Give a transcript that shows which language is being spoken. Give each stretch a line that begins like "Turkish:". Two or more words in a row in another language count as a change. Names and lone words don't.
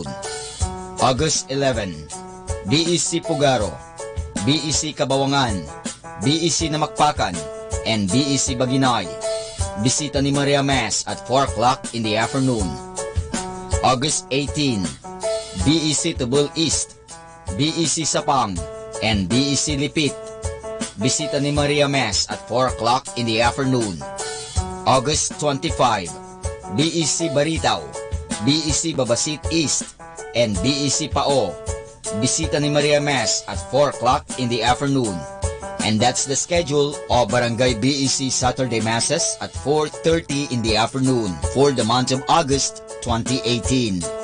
English: August 11, BEC Pugaro, BEC Kabawangan, BEC Namakpakan, and BEC Baginay. Bisita ni Maria Mass at 4 o'clock in the afternoon. August 18, BEC Tubul East, BEC Sapang, and BEC Lipit. Bisita ni Maria Mass at 4 o'clock in the afternoon. August 25, BEC Baritaw, BEC Babasit East, and BEC Pao. Bisita ni Maria Mass at 4 o'clock in the afternoon. And that's the schedule of Barangay BEC Saturday Masses at 4:30 in the afternoon for the month of August 2018.